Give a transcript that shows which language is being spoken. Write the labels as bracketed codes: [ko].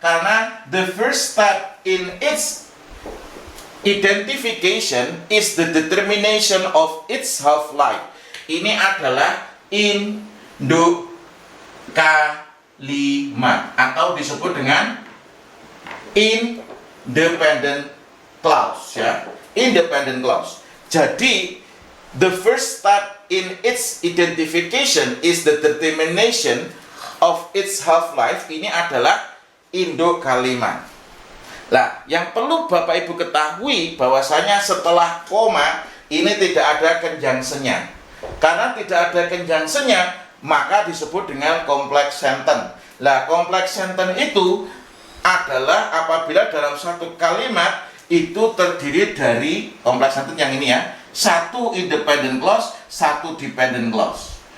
[en] Karena the first step in its identification is the determination of its half-life. [id] Ini adalah induk kalimat atau disebut dengan independent clause ya. [en] Independent clause. Jadi the first step in its identification is the determination of its half-life. [id] Ini adalah induk kalimat. Lah, yang perlu Bapak Ibu ketahui bahwasanya setelah koma ini tidak ada conjunction-nya. Karena tidak ada conjunction-nya, maka disebut dengan complex sentence. Lah, complex sentence itu adalah apabila dalam satu kalimat itu terdiri dari complex sentence yang ini ya, satu independent clause, satu dependent clause.